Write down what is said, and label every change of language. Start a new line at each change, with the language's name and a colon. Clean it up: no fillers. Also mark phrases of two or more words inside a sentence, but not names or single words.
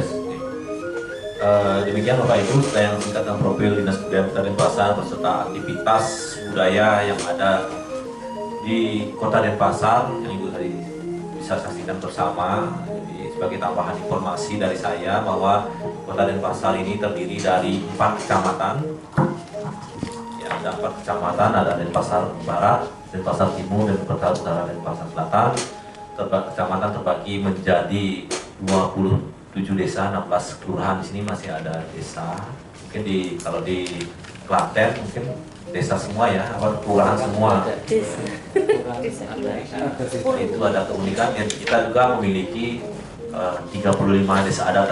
Indonesian: Demikian Bapak Ibu, tayangan singkat tentang profil Dinas Kebudayaan Kota Denpasar beserta aktivitas budaya yang ada di Kota Denpasar yang Ibu tadi bisa saksikan bersama. Jadi sebagai tambahan informasi dari saya bahwa Kota Denpasar ini terdiri dari 4 kecamatan. Ya, ada 4 kecamatan, ada Denpasar Barat, Denpasar Timur, Denpasar Utara, Denpasar Selatan. Kecamatan terbagi menjadi 27 desa, 16 kelurahan. Di sini masih ada desa. Mungkin kalau di Klaten mungkin desa semua ya, kelurahan semua. Itu ada keunikan. Dan kita juga memiliki 35 desa adat.